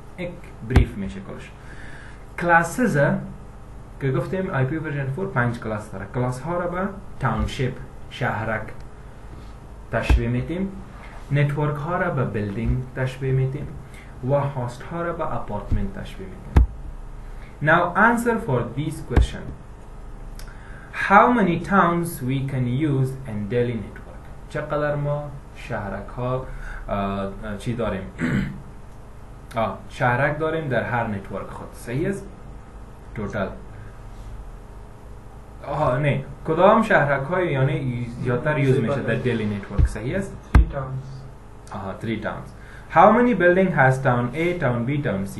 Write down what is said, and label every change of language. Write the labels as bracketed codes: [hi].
[fa] یک بریف میشه کلش. کلاسز که گفتیم آی پی ورژن 4 5 کلاس داره. کلاس ها را به تاونشیپ شهرک تشبیه میتیم، نتورک ها را به بیلدینگ تشبیه میتیم و هاست ها را به اپارتمنت تشبیه میتیم. [en] Now answer for this question. How many towns we can use in Delhi network? [fa] چقدر ما شهرک ها چی داریم؟ شهرک داریم در هر نتورک خود. صحیح است؟ توتال. نه کدام شهرک های یعنی زیادتر یوز میشه در دلی نتورک؟ صحیح است؟ [en] 3 towns. 3 towns. How many building has town A, town B, town C?